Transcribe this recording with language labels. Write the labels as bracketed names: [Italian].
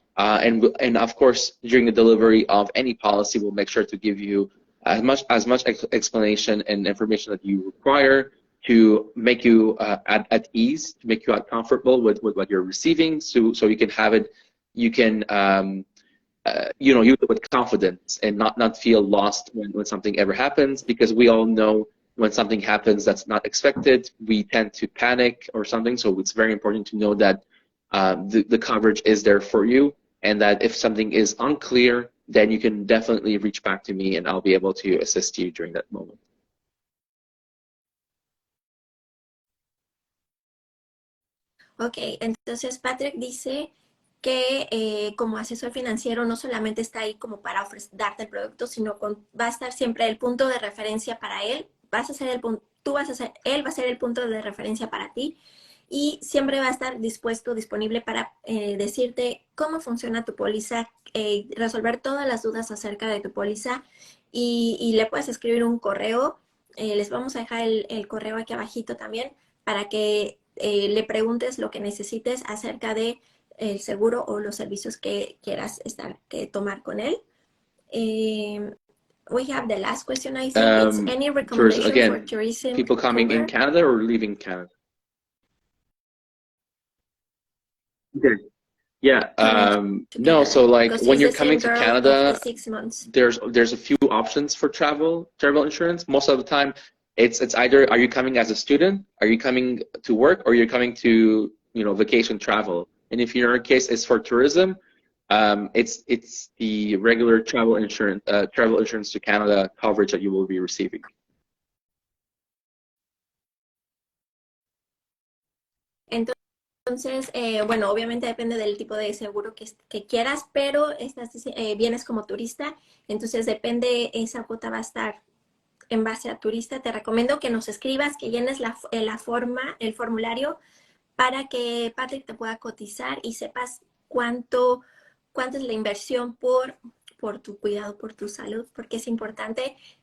[English] And of course, during the delivery of any policy, we'll make sure to give you as much explanation and information that you require to make you at ease, to make you comfortable with what you're receiving, so you can have it, you can use it with confidence and not feel lost when something ever happens, because we all know when something happens that's not expected, we tend to panic or something. So it's very important to know that the coverage is there for you, and that if something is unclear, then you can definitely reach back to me and I'll be able to assist you during that moment. [Spanish] Ok, entonces Patrick dice que como asesor financiero no solamente está ahí como para darte el producto, sino va a estar siempre el punto de referencia para él. Él va a ser el punto de referencia para ti, y siempre va a estar disponible para decirte cómo funciona tu póliza, resolver todas las dudas acerca de tu póliza, y le puedes escribir un correo. Les vamos a dejar el correo aquí abajito también para que le preguntes lo que necesites acerca de el seguro o los servicios que quieras tomar con él. [English] We have the last question, I think. It's any recommendation for tourism people coming in Canada or leaving Canada? Okay. Yeah. No. So like when you're coming to Canada, 6 months. There's a few options for travel insurance. Most of the time, it's either are you coming as a student, are you coming to work, or you're coming to vacation travel. And if in your case it's for tourism, it's the regular travel insurance to Canada coverage that you will be receiving. [Spanish] Entonces, bueno, obviamente depende del tipo de seguro que quieras, pero vienes como turista, entonces depende, esa cuota va a estar en base a turista. Te recomiendo que nos escribas, que llenes el formulario, para que Patrick te pueda cotizar y sepas cuánto es la inversión por tu cuidado, por tu salud, porque es importante.